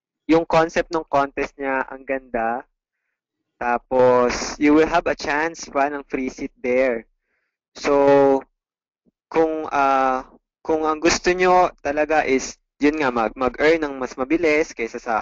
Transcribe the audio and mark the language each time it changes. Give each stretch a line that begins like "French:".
Filipino: Yung concept ng contest niya, ang ganda.
English: Tapos, you will have a chance
Filipino: pa ng
English: free seat there.
Filipino: So, kung ang gusto nyo talaga is, yun nga, mag-earn ng mas mabilis kaysa